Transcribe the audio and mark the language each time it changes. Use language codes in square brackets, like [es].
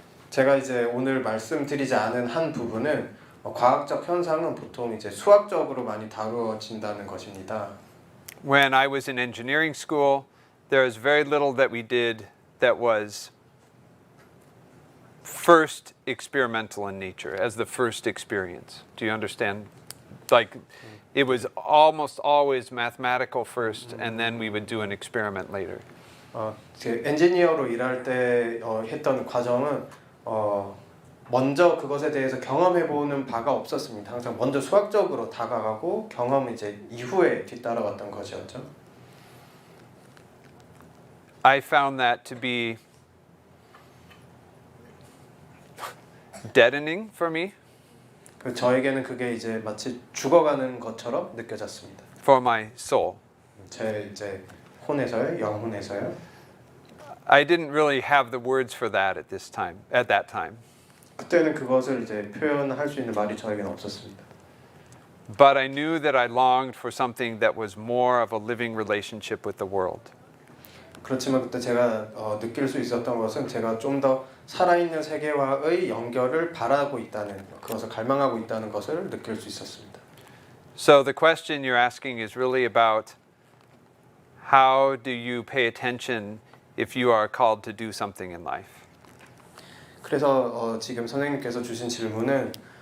[ko] 제가 이제 오늘 말씀드리지 않은 한 부분은 과학적 현상은 보통 이제 수학적으로 많이 다루어진다는 것입니다. [en] When I was in engineering school, there was very little that we did that was first experimental in nature, as the first experience. Do you understand? Like, it was almost always mathematical first, and then we would do an experiment later. [ko] 엔지니어로 일할 때 했던 과정은 먼저 그것에 대해서 경험해보는 바가 없었습니다. 항상 먼저 수학적으로 다가가고 경험은 이제 이후에 뒤따라갔던 것이었죠. [en] I found that to be deadening for me. [ko] 저에게는 그게 이제 마치 죽어가는 것처럼 느껴졌습니다. [en] For my soul. [ko] 제 이제 혼에서요, 영혼에서요. [en] I didn't really have the words for that at that time. [ko] 그때는 그것을 이제 표현할 수 있는 말이 저에게는 없었습니다. [en] But I knew that I longed for something that was more of a living relationship with the world. [ko] 그렇지만 그때 제가 느낄 수 있었던 것은 제가 좀 더 살아있는 세계와의 연결을 바라고 있다는, 그것을 갈망하고 있다는 것을 느낄 수 있었습니다. [en] So the question you're asking is really about how do you pay attention if you are called to do something in life? [ko] 그래서 지금 선생님께서 주신 질문은